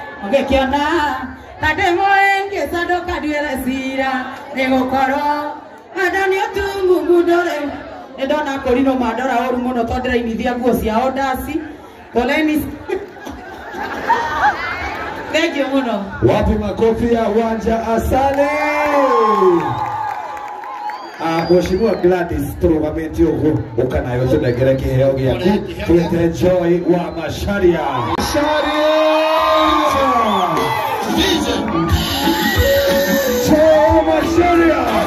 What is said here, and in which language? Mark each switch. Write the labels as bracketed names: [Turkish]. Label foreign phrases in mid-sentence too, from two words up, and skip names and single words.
[Kikuyu] Ũngĩkĩona na ndĩmũhĩngĩca ndũkanduĩre ciira. Nĩ gũkorwo wendo nĩ ũtumumu ndũrĩ. Nĩ ndona akũri no mandora ũru mũno tondũ ndĩrainithia nguo ciao ndaci. [English] Poleni. Thank you mũno. [Swahili] Wapi makofi ya Wanja Asali? [Kikuyu] Ah, Mheshimiwa Gladys, tũrũgamĩte ũguo, ũka nayo tũnengere kĩheo gĩaku. Twĩte Joy wa Macharia. Macharia! Joy wa Macharia!